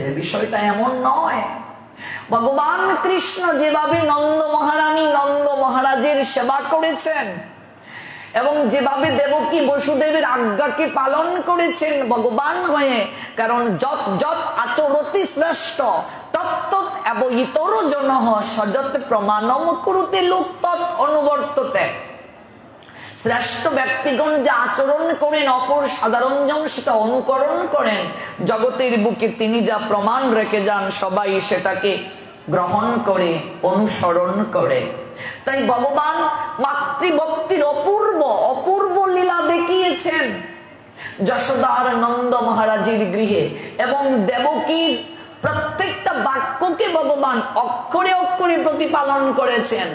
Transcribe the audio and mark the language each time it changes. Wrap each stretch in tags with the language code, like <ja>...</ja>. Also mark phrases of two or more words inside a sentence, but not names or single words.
<bn>বিষয়টা এমন নয়। ভগবান কৃষ্ণ যেভাবে নন্দ মহারানী নন্দ মহারাজের সেবা করেছেন এবং যেভাবে দেবকী বসুদেবের আজ্ঞাকে পালন করেছেন ভগবান হয়ে, কারণ</bn> <sa>যত যত আচরতি শ্রেষ্ঠ তত্তৎ এব ইতর জনঃ সযৎ প্রমাণম কুরুতে লোক তৎ অনুবর্ততে।</sa> <bn>শ্রেষ্ঠ ব্যক্তিগণ যে আচরণ করেন, অপর সাধারণ জন সেটা অনুকরণ করেন। জগতের বুকে তিনি যা প্রমাণ রেখে যান, সবাই সেটাকে গ্রহণ করে, অনুসরণ করে। তাই ভগবান মাতৃভক্তির অপূর্ব অপূর্ব লীলা দেখিয়েছেন যশোদার নন্দ মহারাজের গৃহে, এবং দেবকীর প্রত্যেকটা বাক্যকে ভগবান অক্ষরে অক্ষরে প্রতিপালন করেছেন।</bn>